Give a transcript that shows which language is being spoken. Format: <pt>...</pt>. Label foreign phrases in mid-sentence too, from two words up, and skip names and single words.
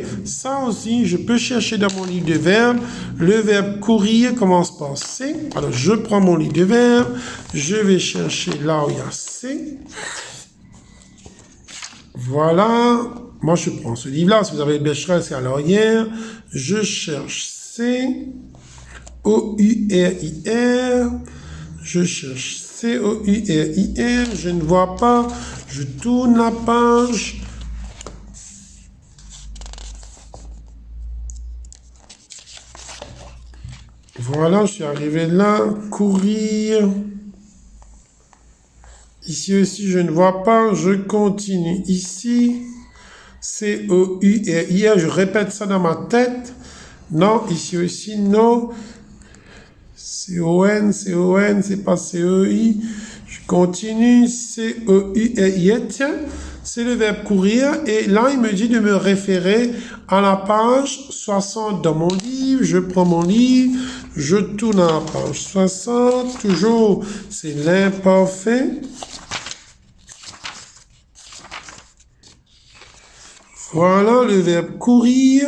<fr>Ça aussi, je peux chercher dans mon livre de verbes. Le verbe courir commence par C. Alors, je prends mon livre de verbes. Je vais chercher là où il y a C. Voilà. Moi, je prends ce livre-là. Si vous avez le Becherel, c'est à l'arrière. Je cherche C. O-U-R-I-R. Je cherche C-O-U-R-I-R. Je ne vois pas. Je tourne la page. Voilà, je suis arrivé là. Courir. Ici aussi, je ne vois pas. Je continue ici. C-O-U-R-I-R. Je répète ça dans ma tête. Non, ici aussi, non. C-O-N, C-O-N, c'est pas C-E-I. Je continue. C-E-U-R-I-R. Tiens, c'est le verbe courir. Et là, il me dit de me référer à la page 60 dans mon livre. Je prends mon livre. Je tourne à la page 60. Toujours, c'est l'imparfait. Voilà le verbe courir.</fr>